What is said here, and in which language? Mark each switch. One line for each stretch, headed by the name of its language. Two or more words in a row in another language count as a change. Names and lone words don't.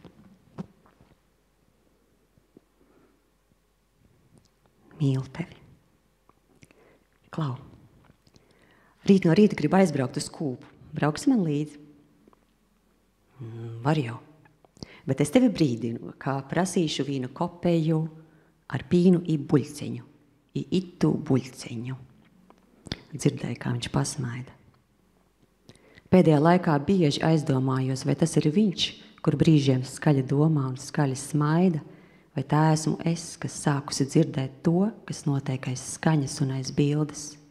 Latvian: Mīlu tevi. Klau, rīt no rīta gribu aizbraukt uz Kūpu. Brauks man līdzi? Var jau. Bet es tevi brīdinu, kā prasīšu vīnu kopeju ar
Latgalian: pīnu i buļceņu. I itu buļceņu.
Latvian: Dzirdēju, kā viņš pasmaida. Pēdējā laikā bieži aizdomājos, vai tas ir viņš, kur brīžiem skaļi domā un skaļi smaida, vai tā esmu es, kas sākusi dzirdēt to, kas notiek aiz skaņas un aiz bildes.